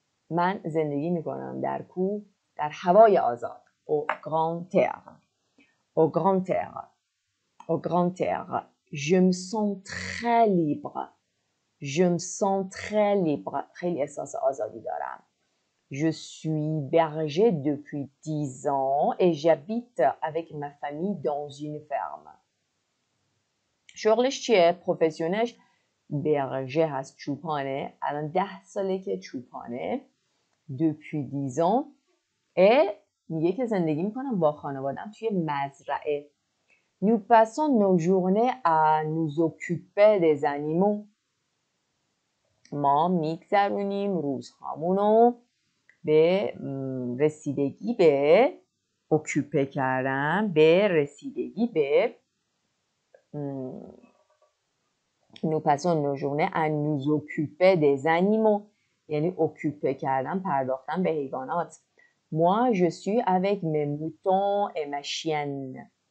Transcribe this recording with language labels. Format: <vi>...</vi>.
<fa>من زندگی میکنم در کوه، در هوای آزاد.</fa> <fr>au grand air. au grand air. au grand air. je me sens très libre. je me sens très libre.</fr> <fa>خیلی احساس آزادی دارم.</fa> <fr>Je suis berger depuis 10 ans et j'habite avec ma famille dans une ferme.</fr> <fa>شغلش چیه؟ پروفسیونش برژه هست، چوپانه. الان 10 ساله که چوپانه.</fa> <fr>depuis 10 ans.</fr> <fa>et میگه که زندگی میکنم با خانوادم توی مزرعه.</fa> <fr>Nous passons nos journées à nous occuper des animaux.</fr> <fa>ما میگذرونیم روزهامونو به رسیدگی به اوکوپه کردن، به رسیدگی به</fa> <fr>nous passons nos journées à nous occuper des animaux،</fr> <fa>یعنی اوکوپه کردن، پرداختن به حیوانات.</fa> <fr>moi je suis avec mes moutons et ma chienne.</fr>